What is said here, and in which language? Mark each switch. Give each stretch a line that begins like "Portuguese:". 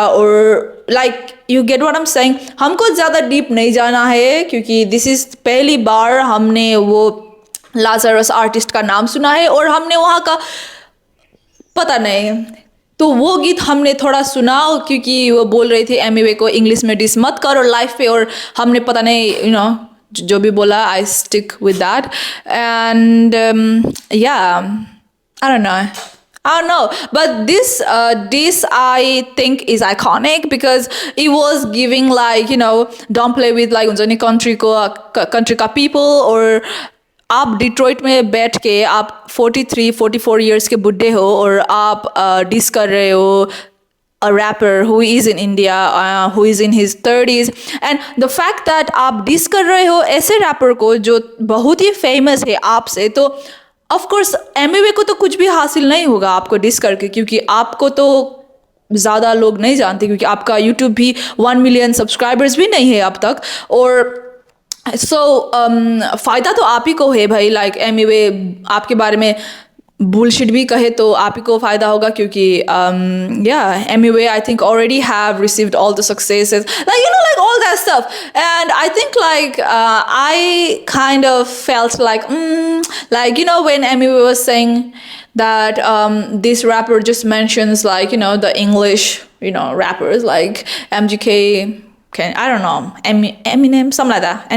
Hindi: और like
English: You get what I am saying.
Hindi: हमको ज़्यादा डीप नहीं जाना है क्योंकि
English: this is
Hindi: पहली बार हमने वो लाजरस आर्टिस्ट का नाम सुना है और हमने वहाँ का पता नहीं, तो वो गीत हमने थोड़ा सुना क्योंकि वो बोल रहे थे एमीवे को इंग्लिश में डिस मत कर और लाइफ पे, और हमने पता नहीं
English: you know
Hindi: जो भी बोला,
English: I stick with that. And yeah I don't know, I don't know, but this I think is iconic because it was giving like, you know, don't play with like
Hindi: उनके
English: country
Hindi: का
English: people.
Hindi: और आप Detroit में बैठ के आप 43-44 years के बुड्ढे हो और आप डिस कर रहे हो
English: a rapper who is in India, who is in his 30s, and the fact that
Hindi: आप डिस कर रहे हो ऐसे रैपर को जो बहुत ही फेमस है आपसे, तो
English: of course
Hindi: एमवे को तो कुछ भी हासिल नहीं होगा आपको डिस करके, क्योंकि आपको तो ज़्यादा लोग नहीं जानते क्योंकि आपका यूट्यूब भी 1 मिलियन सब्सक्राइबर्स भी नहीं है अब तक। और फ़ायदा तो आप ही को है भाई, लाइक एनीवे आपके बारे में बुलशिट भी कहे तो आप ही को फ़ायदा होगा क्योंकि anyway
English: I think already have received all the successes, like all that stuff. And I think I kind of felt like when Amy was saying that this rapper just mentions the English rappers like MGK, I don't know, Eminem, something like that.